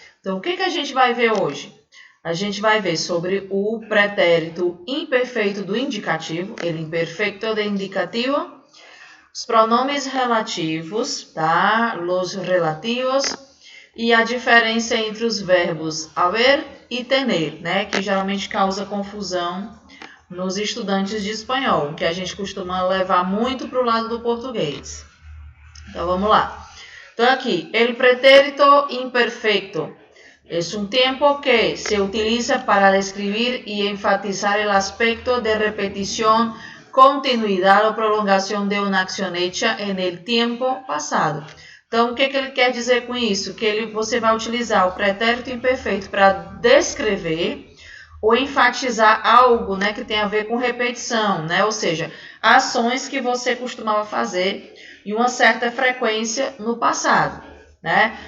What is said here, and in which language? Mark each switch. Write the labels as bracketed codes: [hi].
[pt] Então, o que a gente vai ver hoje? A gente vai ver sobre o pretérito imperfeito do indicativo, ele imperfeito de indicativo, os pronomes relativos, tá? Los relativos, e a diferença entre os verbos haver e tener, né? Que geralmente causa confusão nos estudantes de espanhol, que a gente costuma levar muito para o lado do português. Então, vamos lá. [es] Então, aqui, el pretérito imperfecto es un tiempo que se utiliza para describir y enfatizar el aspecto de repetición, continuidad o prolongación de una acción hecha en el tiempo pasado. [pt] Então, o que ele quer dizer com isso? Que você vai utilizar o pretérito imperfeito para descrever ou enfatizar algo, né, que tem a ver com repetição, né? Ou seja, ações que você costumava fazer em uma certa frequência no passado, né?